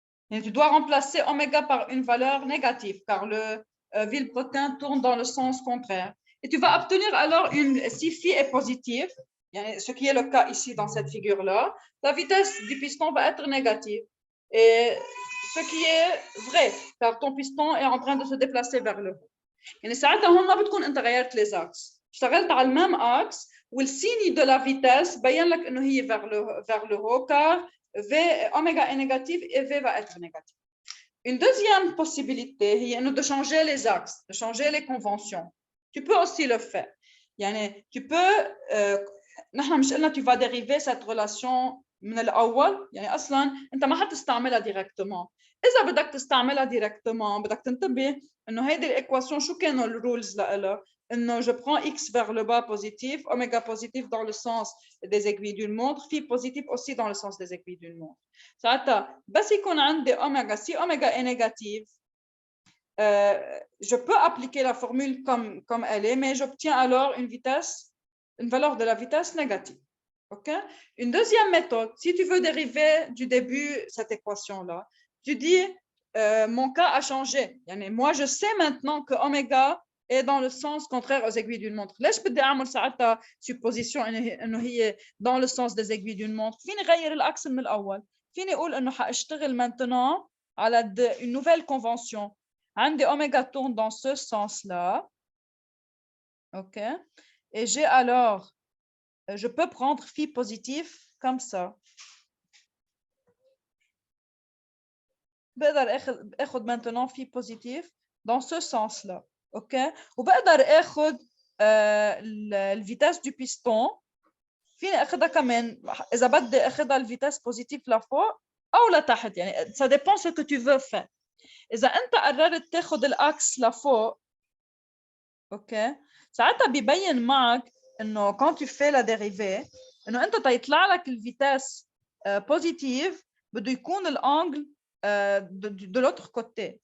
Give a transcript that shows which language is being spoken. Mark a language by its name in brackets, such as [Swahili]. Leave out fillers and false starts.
[French] Et tu dois remplacer oméga par une valeur négative car le vilebrequin tourne dans le sens contraire. Et tu vas obtenir alors si phi est positive, ce qui est le cas ici dans cette figure-là, la vitesse du piston va être négative. Et ce qui est vrai, car ton piston est en train de se déplacer vers le haut. [Arabic] يعني ساعتها هون ما بتكون انت غيرت [French] les axes. [Arabic] اشتغلت على الميم اكس والسيني [French] de la vitesse [Arabic] بين لك انه هي [French] vers le haut car V oméga est négatif et V va être négatif. Une deuxième possibilité est de changer les axes, de changer les conventions. Tu peux aussi le faire. Tu peux [Arabic] نحن مش قلنا [French] tu vas dériver cette relation [Arabic] من الأول أصلاً أنت ما حتستعملها directement. إذا بدك تستعملها [French] directement [Arabic] بدك تنتبه إنه هيدي الإكواسيون شو كانوا الرولز لها إنه [French] je prends x vers le bas positif, oméga positif dans le sens des aiguilles d'une montre, phi positif aussi dans le sens des aiguilles d'une montre. [Arabic] ساعتها بس يكون عندي [French] oméga, si oméga est négative, je peux appliquer la formule comme elle est, mais j'obtiens alors une valeur de la vitesse négative. Okay? Une deuxième méthode, si tu veux dériver du début cette équation-là, tu dis mon cas a changé. Moi, je sais maintenant que oméga est dans le sens contraire aux aiguilles d'une montre. [Arabic] ليش بدي أعمل ساعتها [French] supposition [Arabic] إنه هي [French] dans le sens des aiguilles d'une montre. [Arabic] فيني غير الأكس من الأول. فيني أقول إنه حأشتغل maintenant على [French] une nouvelle convention. [Arabic] عندي [French] oméga tourne dans ce sens-là. OK? Et j'ai alors, je peux prendre phi positif comme ça. [Arabic] بقدر اخذ maintenant phi positif [French] dans ce sens-là. OK? [Arabic] وبقدر اخذ الفيتاس [French] du piston. [Arabic] فيني اخذها كمان اذا بدي اخذها الفيتاس بوزيتيف لفوق او لتحت [French] ça dépend ce que tu veux faire. [Arabic] اذا انت قررت تاخذ الاكس لفوق اوكي ساعتها بيبين معك انه [French] quand tu fais la dérivée [Arabic] انه انت تيطلع لك الفيتاس بوزيتيف بده يكون الانجل [French] de l'autre côté.